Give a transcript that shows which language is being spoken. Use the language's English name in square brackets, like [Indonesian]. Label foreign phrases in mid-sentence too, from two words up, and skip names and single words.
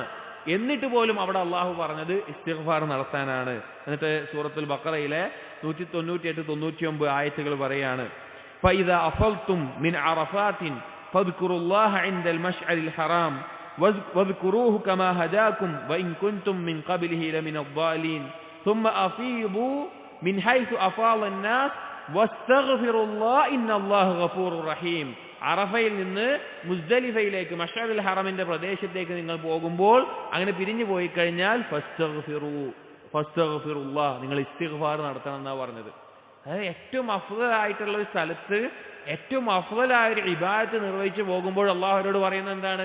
[Malayalam] എന്നിട്ട് പോലും അവിടെ അള്ളാഹു പറഞ്ഞത് ഇസ്തിഗ്ഫാർ നടത്താനാണ്. എന്നിട്ട് സൂറത്തുൽ ബഖറയിലെ 198-99 ആയത്തുകൾ പറയാണ് [Arabic] فإذا أفضتم من عرفات فاذكروا الله عند المشعر الحرام واذكروه كما هداكم وإن كنتم من قبله لمن الضالين ثم أفيضوا من حيث أفاض الناس واستغفروا الله إن الله غفور رحيم. [Malayalam] അറഫയിൽ നിന്ന് മുസ്ദലിഫയിലേക്ക് മശ്അരിൽ ഹറമിന്റെ പ്രദേശത്തേക്ക് നിങ്ങൾ പോകുമ്പോൾ അങ്ങനെ പിരിഞ്ഞു പോയി കഴിഞ്ഞാൽ ഫസ്തഗ്ഫിറുല്ലാഹ്, നിങ്ങൾ ഇസ്തിഗ്ഫാർ നടത്തണം എന്നാ പറഞ്ഞത്. അതായത് ഏറ്റവും അഫ്ദലായിട്ടുള്ള ഒരു സ്ഥലത്ത് ഏറ്റവും അഫ്ദലായ ഒരു ഇബാദത്ത് നിർവഹിച്ചു പോകുമ്പോൾ അള്ളാഹുവരോട് പറയുന്നത് എന്താണ്?